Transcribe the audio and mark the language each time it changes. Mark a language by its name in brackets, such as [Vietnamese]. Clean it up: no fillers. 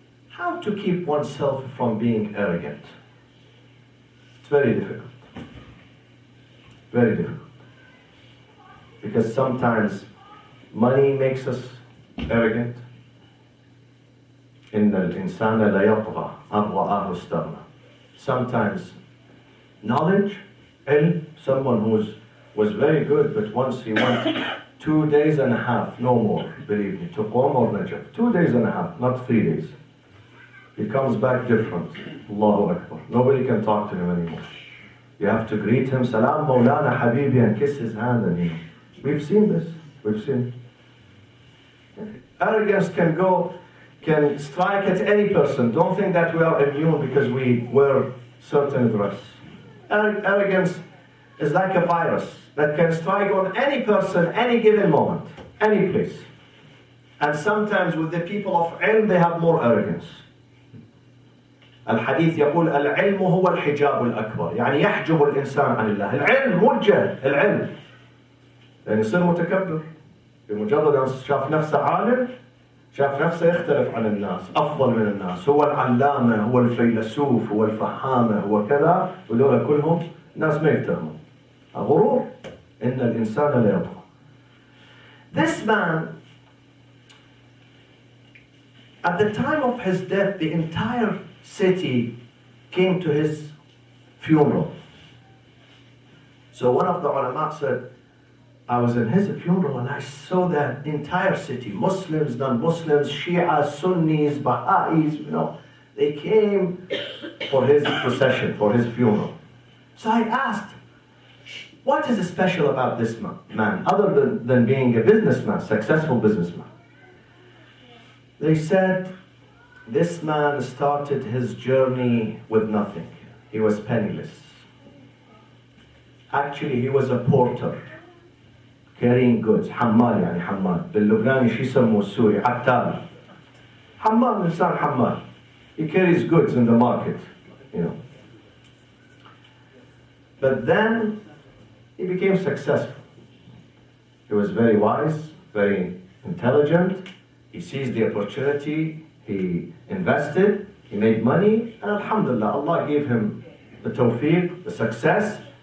[English] How to keep oneself from being arrogant. It's very difficult. Very difficult. Because sometimes money makes us arrogant. [Arabic] إن الإنسان لا يطغى أن رآه استغنى. [English] Sometimes knowledge, ilm, someone who was very good, but once he went 2 days and a half, no more, believe me, to Qom or Najaf, 2 days and a half, not 3 days. He comes back different. Allahu Akbar. Nobody can talk to him anymore. You have to greet him, Salam Maulana Habibi, and kiss his hand. And we've seen this. We've seen. Arrogance can strike at any person. Don't think that we are immune because we wear certain dress. Arrogance is like a virus that can strike on any person, any given moment, any place. And sometimes with the people of ilm, they have more arrogance. [Arabic] الحديث يقول العلم هو الحجاب الأكبر، يعني يحجب الإنسان عن الله. العلم مو الجهل، العلم. يعني يصير متكبر بمجرد أن شاف نفسه عالم، شاف نفسه يختلف عن الناس، أفضل من الناس، هو العلامة، هو الفيلسوف، هو الفهامة، هو كذا، ودول كلهم ناس ما يفتهمون. غرور. إن الإنسان لا يطغى. [English] This man, at the time of his death, the entire city came to his funeral. So one of the ulama said, I was in his funeral and I saw that entire city, Muslims, non-Muslims, Shia, Sunnis, Baha'is, they came for his procession, for his funeral. So I asked, what is special about this man, other than being a businessman, successful businessman? They said, this man started his journey with nothing. He was penniless. Actually, he was a porter, carrying goods. [Arabic] حمال يعني حمال. باللبناني شو يسموه السوري عتال. حمال إنسان حمال. [English] He carries goods in the market, But then he became successful. He was very wise, very intelligent. He seized the opportunity. He invested, he made money, and alhamdulillah, Allah gave him the tawfiq, the success.